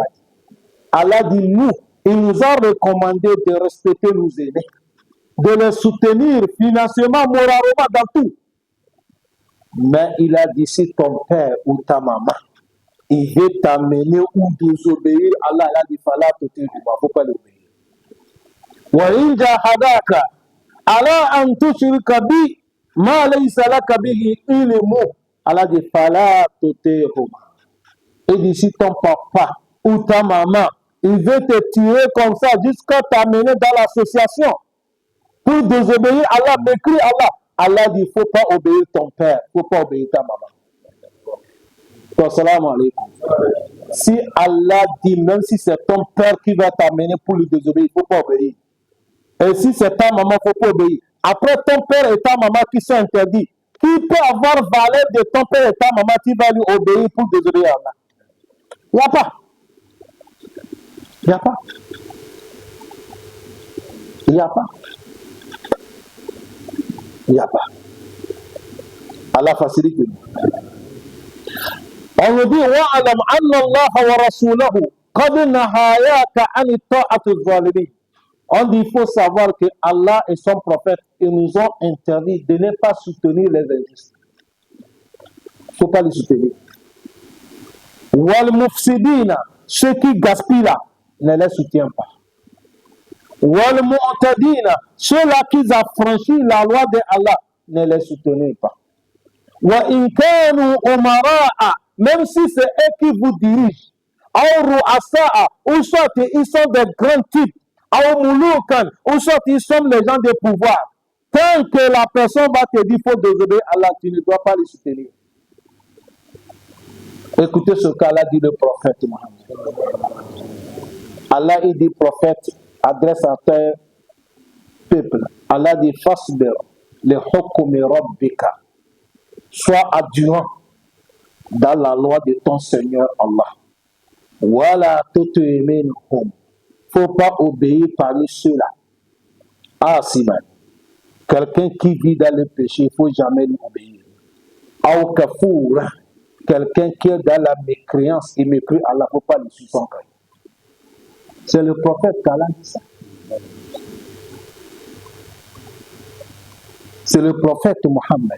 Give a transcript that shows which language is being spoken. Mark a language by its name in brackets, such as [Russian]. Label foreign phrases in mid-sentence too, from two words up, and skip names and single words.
[French] Allah dit, nous, il nous a recommandé de respecter nos aînés, de les soutenir financièrement, moralement, dans tout. Mais il a dit, si ton père ou ta maman, il veut t'amener ou désobéir, Allah a dit, il ne faut pas l'obéir. [Arabic] وإن جاهداك على أن تشرك بي ما ليس لك به علم [French] Allah dit [Arabic] فلا تطيعهما. [French] Il dit si ton papa ou ta maman il veut te tirer comme ça jusqu'à t'amener dans l'association pour désobéir Allah, m'écrit Allah. Allah dit il ne faut pas obéir ton père, il ne faut pas obéir ta maman. [Arabic] السلام عليكم. [French] Si Allah dit même si c'est ton père qui va t'amener pour lui désobéir, il ne faut pas obéir. Et si c'est ta maman, il ne faut pas obéir. Après ton père et ta maman qui sont interdits, qui peut avoir valeur de ton père et ta maman qui va lui obéir pour désobéir à Allah? Il n'y a pas. Il n'y a pas. Il n'y a pas. Il n'y a pas. Allah facilite. On nous dit [Arabic] واعلم أن الله ورسوله قد نهاك عن طاعة الظالمين. [French] On dit il faut savoir que Allah et son prophète ils nous ont interdit de ne pas soutenir les injustes. Il ne faut pas les soutenir. [Arabic] والمفسدين, [French] ceux qui gaspillent là, ne les soutiennent pas. [Arabic] والمعتدين, [French] ceux-là qui affranchissent la loi de Allah, ne les soutenez pas. [Arabic] وإن كانوا أمراء, [French] même si c'est eux qui vous dirigent, ou ru'asa'a, ou soit ils sont des grands types, ou soit ils sont les gens de pouvoir. Tant que la personne va te dire qu'il faut désobéir à Allah, tu ne dois pas les soutenir. Écoutez ce cas-là, dit le prophète Mohammed. Allah, il dit, prophète, adresse à ton peuple. Allah dit, [Arabic] فاصبر لحكم ربك. [French] Sois endurant dans la loi de ton Seigneur Allah. [Arabic] ولا تطع منهم. [French] Il ne faut pas obéir parmi ceux-là. Ah, Simon. Quelqu'un qui vit dans le péché, il ne faut jamais lui obéir. Ou kafour. Quelqu'un qui est dans la mécréance et mépris Allah, il ne faut pas lui suivre son cœur. C'est le prophète qu'Allah dit ça. C'est le prophète Mohammed.